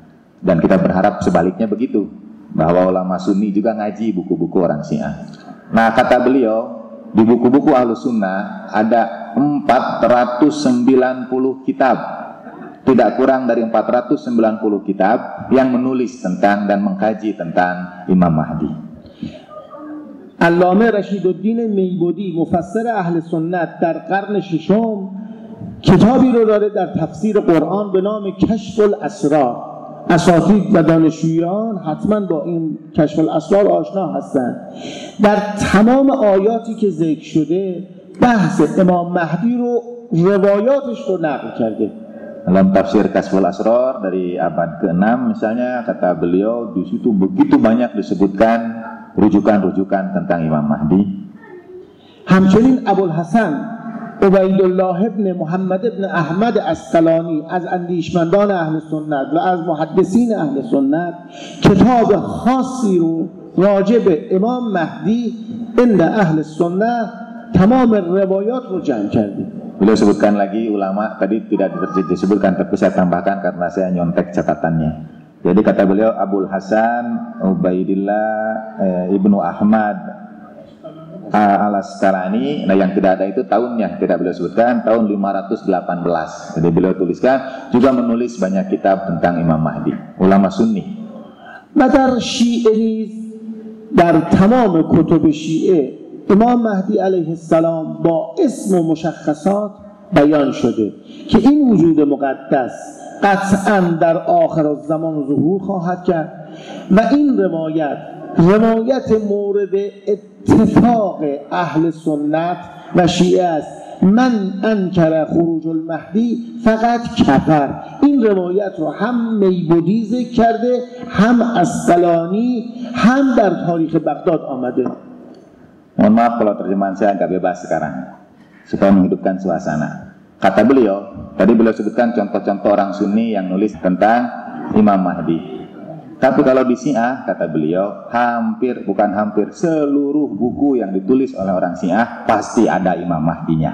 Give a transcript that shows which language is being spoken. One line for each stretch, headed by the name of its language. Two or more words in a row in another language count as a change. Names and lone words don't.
Indonesian: Dan kita berharap sebaliknya begitu, bahwa ulama Sunni juga ngaji buku-buku orang Syiah. Nah kata beliau, di buku-buku Ahlus Sunnah ada 490 kitab, tidak kurang dari 490 kitab yang menulis tentang dan mengkaji tentang Imam Mahdi.
Persian: علامه رشیدالدین میبودی مفسر اهل سنت در قرن ششم کتابی رو داره در تفسیر قرآن به نام کشف الاسرار. اساتید و دانشجویان حتما با این کشف الاسرار آشنا هستند. در تمام آیاتی که ذکر شده بحث امام مهدی رو روایاتش رو نقل کرده.
Indonesian: Dalam tafsir Kasful Asrar dari abad ke-6 misalnya, kata beliau di situ begitu banyak disebutkan rujukan-rujukan tentang Imam Mahdi.
Persian: همچنین ابوالحسن عبیدالله ابن محمد ابن احمد عسقلانی از اندیشمندان اهل سنت و از محدثین اهل سنت کتاب خاصی رو راجع به امام مهدی عند اهل سنت تمام روایات رو جمع کرده.
Indonesian: Beliau sebutkan lagi ulama, tadi tidak disebutkan tapi saya tambahkan karena saya nyontek catatannya. Jadi kata beliau Abul Hasan Ubaidillah Ibnu Ahmad Al-Asqalani. Nah yang tidak ada itu tahunnya tidak beliau sebutkan, tahun 518. Jadi beliau tuliskan juga menulis banyak kitab tentang Imam Mahdi, ulama Sunni.
Persian: و در شیعه نیز در تمام کتب شیعه امام مهدی علیه السلام با اسم و مشخصات بیان شده که این وجود مقدس قطعا در آخر الزمان ظهور خواهد کرد و این روایت مورد اتفاق اهل سنت و شیعه است.
Arabic: من انکر خروج المهدی فقط کفر.
Persian: این روایت رو هم میبودی ذکر کرده، هم عسقلانی، هم در تاریخ بغداد آمده.
Indonesian: Mohon maaf kalau terjemahan saya agak bebas sekarang supaya menghidupkan suasana. Kata beliau, tadi beliau sebutkan contoh-contoh orang Sunni yang nulis tentang Imam Mahdi. Tapi kalau di Syiah, kata beliau, bukan hampir, seluruh buku yang ditulis oleh orang Syiah pasti ada Imam Mahdinya.